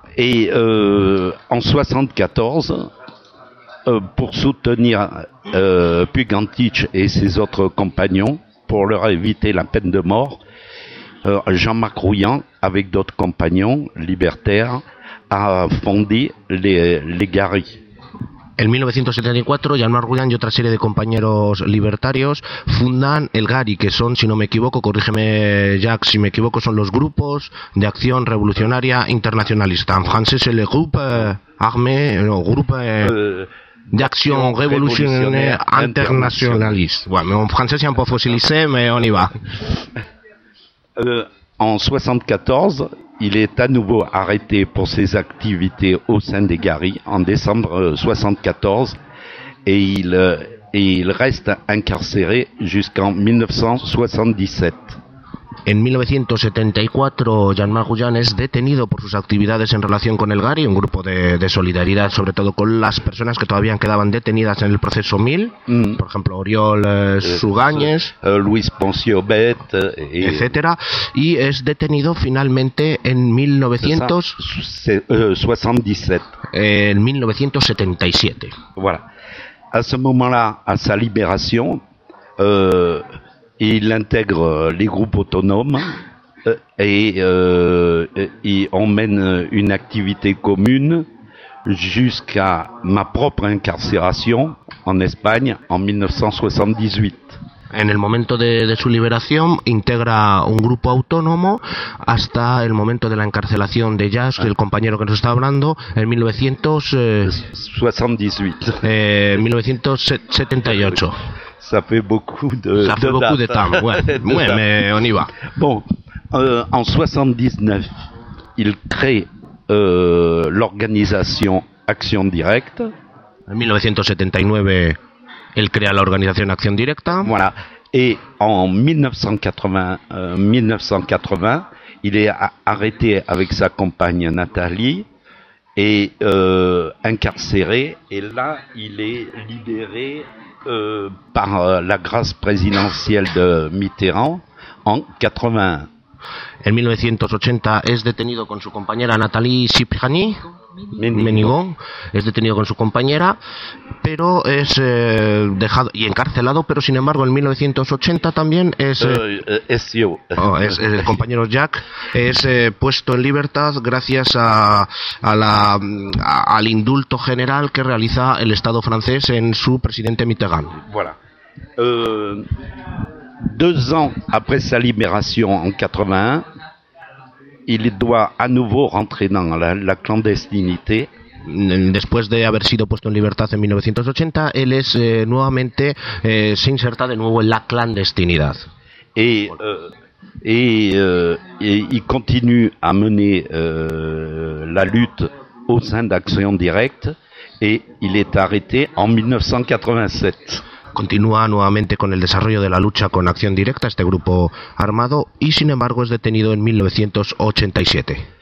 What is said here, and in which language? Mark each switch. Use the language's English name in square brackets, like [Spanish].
[French] Et en 74, pour soutenir Puigantić et ses autres compagnons, pour leur éviter la peine de mort, Jean-Marc Rouillant, avec d'autres compagnons libertaires, a fondé les Garis. [Spanish] En 1974, Jean-Marc Rouillant y otra serie de compañeros libertarios fundan el GARI, que son, si no me equivoco, corrígeme Jack, si me equivoco, son los Grupos de Acción Revolucionaria Internacionalista. En francés, el [French] Groupe Armé, [Spanish] no, Groupe de Acción Revolucionaria Internacionalista. Bueno, en francés, un poco fossilisé, pero [French] on y va. En 74, il est à nouveau arrêté pour ses activités au sein des Garis en décembre 74 et il reste incarcéré jusqu'en 1977. [Spanish] En 1974, Jean-Marc Rouillant es detenido por sus actividades en relación con el GARI, un grupo de solidaridad, sobre todo con las personas que todavía quedaban detenidas en el proceso 1000, por ejemplo, Oriol Sugáñez, Luis Poncio Bet, etcétera, y es detenido finalmente en 1977. [French] Voilà. À ce moment-là, à sa libération, il intègre les groupes autonomes et on mène une activité commune jusqu'à ma propre incarcération en Espagne en 1978. [Spanish] En el momento de su liberación integra un grupo autónomo hasta el momento de la encarcelación de Jazz, el compañero que nos está hablando, en 1978. [French] Ça fait beaucoup de temps. Ça fait beaucoup de temps, ouais. Ouais, mais on y va. Bon, en 79, il crée l'organisation Action Directe. En 1979, il crée l'organisation Action Directe. Voilà. Et en 1980, il est arrêté avec sa compagne Nathalie et incarcéré. Et là, il est libéré. Par la grâce présidentielle de Mitterrand en 81. [Spanish] En 1980 es detenido con su compañera Nathalie Cipriani. Menigón es detenido con su compañera, pero es dejado y encarcelado, pero sin embargo en 1980 también el compañero Jack es puesto en libertad gracias al indulto general que realiza el Estado francés en su presidente Mitterrand. [French] Voilà. Deux ans après sa libération en 81. Il doit à nouveau rentrer dans la clandestinité. [Spanish] Después de haber sido puesto en libertad en 1980, él es nuevamente se inserta de nuevo en la clandestinidad. Y continúa [French] a mener [Spanish] la lucha [French] au sein d'Action Directe y il est arrêté en 1987. [Spanish] Continúa nuevamente con el desarrollo de la lucha con Acción Directa, este grupo armado, y sin embargo es detenido en 1987.